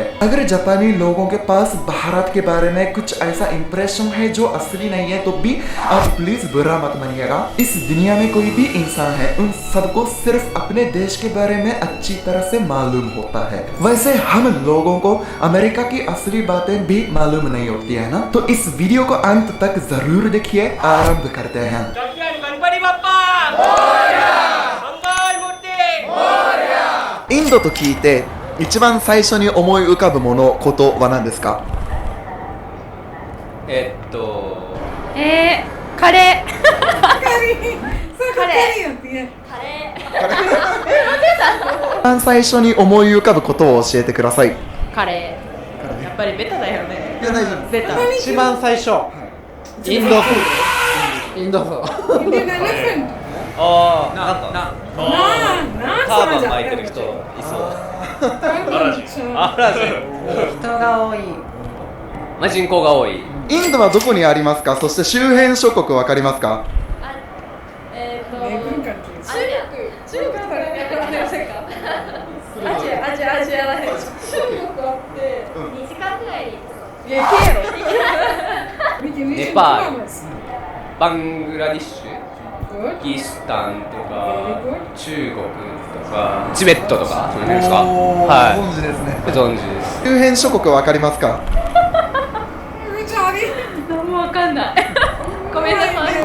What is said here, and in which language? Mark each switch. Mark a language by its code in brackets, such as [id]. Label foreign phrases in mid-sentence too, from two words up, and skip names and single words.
[hi] अगर जापानी लोगों के पास भारत के बारे में कुछ ऐसा इंप्रेशन है जो असली नहीं है तो भी आप प्लीज बुरा मत मानिएगा। इस दुनिया में कोई भी इंसान है, उन सबको सिर्फ अपने देश के बारे में अच्छी तरह से मालूम होता है। वैसे हम लोगों को अमेरिका की असली बातें भी मालूम नहीं होती है ना। तो इस वीडियो को अंत तक जरूर देखिए। आरंभ करते हैं। [ja] インドと聞いて一番最初に思い浮かぶもの、ことは何ですか？カレー。 [hi] カレー होती है। [ja] カレー。一番最初に思い浮かぶことを教えてください。カレー。やっぱりベタだよね。いや大丈夫。ベタ。一番最初。インドフード。インドフード。 [en] Indian elephant。 [ja] ああ、 [hi] नान [ja] ターバン [hi] समझ [ja] 巻い [hi] आता [ja] てる人いそう。 [hi] है। [ja] あらじ。人が多い。まあ人口が多い。インドはどこにありますか？そして周辺諸国わかりますか？ [en] Neighboring countries。 [ja] 中国からアジアアジアだね。中国あって 2時間ぐらいで行くいや行けやろ [en] We can reach in 2 [ja] ネパール [en] hours. [ja] バングラディッシュ、 [en] Good. [ja] パキスタンと [en] Very [ja] か [en] good. [ja] 中国とかチベットとかその辺ですか？おーはご存知ですねい、ご存知です。周辺諸国わかりますか？ Charlie. 何もわかんない。ごめんなさい。